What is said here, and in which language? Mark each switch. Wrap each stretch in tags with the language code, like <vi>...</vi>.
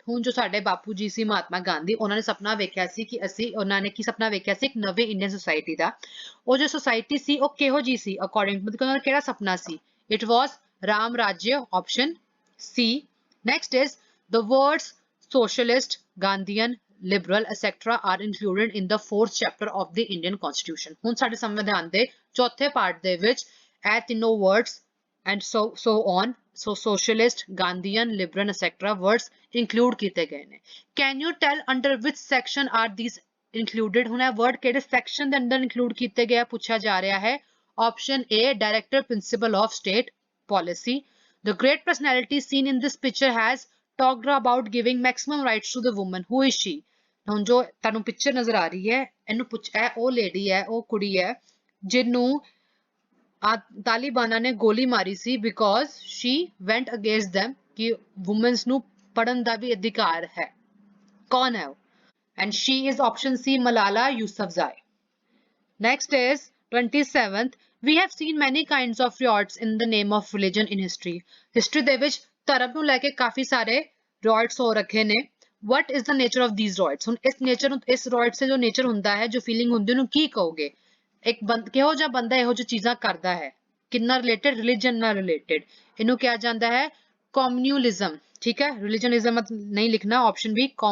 <pa>ਹੁਣ ਜੋ ਸਾਡੇ ਬਾਪੂ ਜੀ ਸੀ ਮਹਾਤਮਾ ਗਾਂਧੀ ਉਹਨਾਂ ਨੇ ਸੁਪਨਾ ਵੇਖਿਆ ਸੀ ਕਿ ਅਸੀਂ ਉਹਨਾਂ ਨੇ ਕੀ ਸੁਪਨਾ ਵੇਖਿਆ ਸੀ ਇੱਕ ਨਵੀਂ ਇੰਡੀਅਨ ਸੁਸਾਇਟੀ ਦਾ ਉਹ ਜੋ ਸੁਸਾਇਟੀ ਸੀ ਉਹ ਕਿਹੋ ਜੀ ਸੀ ਅਕੋਰਡਿੰਗ ਮਤਲਬ ਉਹਨਾਂ ਦਾ ਕਿਹੜਾ ਸੁਪਨਾ ਸੀ it was Ram ਰਾਜ්य option ਸੀ next is</pa> <en>the words socialist, Gandhian, liberal, etc. are included in the 4th chapter of the Indian Constitution.</en> <pa>ਹੁਣ ਸਾਡੇ ਸੰਵਿਧਾਨ ਦੇ ਚੌਥੇ ਪਾਰਟ ਦੇ ਵਿੱਚ ਇਹ ਤਿੰਨੋਂ</pa> <en>words and so on so socialist, Gandhian, liberal, etc.</en> <pa>words include ਕੀਤੇ ਗਏ ਨੇ.</pa> <en>Can you tell under which section are these included?</en> <pa>ਹੁਣ ਇਹ word ਕਿਹੜੇ section ਦੇ ਅੰਦਰ include ਕੀਤੇ ਗਏ ਪੁੱਛਿਆ ਜਾ ਰਿਹਾ ਹੈ.</pa> <en>Option A, directive principle of state policy. The great personality seen in this picture has talked about giving maximum rights to the woman. Who is she?</en> <pa>ਹੁਣ ਜੋ ਤੁਹਾਨੂੰ ਪਿਕਚਰ ਨਜ਼ਰ ਆ ਰਹੀ ਹੈ ਇਹਨੂੰ ਪੁੱਛ ਹੈ ਉਹ ਲੇਡੀ ਹੈ ਉਹ ਕੁੜੀ ਹੈ ਜਿਹਨੂੰ ਤਾਲਿਬਾਨਾਂ ਨੇ ਗੋਲੀ ਮਾਰੀ ਸੀ</pa> <en>because she went against them</en> <pa>ਕਿ women's ਨੂੰ ਪੜਨ ਦਾ ਵੀ ਅਧਿਕਾਰ ਹੈ ਕੌਣ ਹੈ ਉਹ</pa> <en>and she is option C Malala Yousafzai. Next is 27th. We have seen many kinds of riots in the name of religion in history.</en> <pa>History ਦੇ ਵਿੱਚ ਧਰਮ ਨੂੰ ਲੈ ਕੇ ਕਾਫੀ ਸਾਰੇ riots ਹੋ ਰੱਖੇ ਨੇ</pa> <en>what is the nature of these riots</en> <pa>ਹੁਣ ਇਸ ਨੇਚਰ ਨੂੰ ਇਸ riots ਦਾ ਜੋ ਨੇਚਰ ਹੁੰਦਾ ਹੈ ਜੋ ਫੀਲਿੰਗ ਹੁੰਦੀ ਉਹਨੂੰ ਕੀ ਕਹੋਗੇ ਇੱਕ ਕਿਹੋ ਜਿਹਾ ਬੰਦਾ ਇਹੋ ਜਿਹੀ ਚੀਜ਼ਾਂ ਕਰਦਾ ਹੈ ਕਿੰਨਾ ਰਿਲੇਟਡ ਰਿਲੀਜਨ ਨਾਲ ਰਿਲੇਟਡ ਇਹਨੂੰ ਕਿਹਾ ਜਾਂਦਾ ਹੈ ਕਮਿਊਨਿਜ਼ਮ ਠੀਕ ਹੈ ਰਿਲੀਜਨਿਜ਼ਮ ਨਹੀਂ ਲਿਖਣਾ ਆਪਸ਼ਨ ਬੀ</pa>